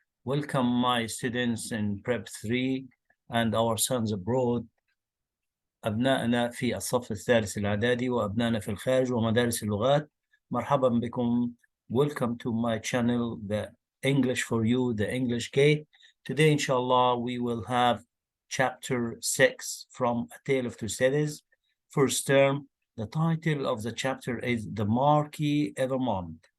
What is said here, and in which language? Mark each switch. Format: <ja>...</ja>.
<en>Welcome my students in Prep 3 and our sons abroad.</en> <ar>أبنائنا في الصف الثالث الإعدادي وأبنائنا في الخارج ومدارس اللغات. مرحبا بكم.</ar> <en>Welcome to my channel, the English for You, the English Gate. Today, inshallah, we will have chapter 6 from A Tale of Two Cities. First term, the title of the chapter is The Marquis Evermond.</en>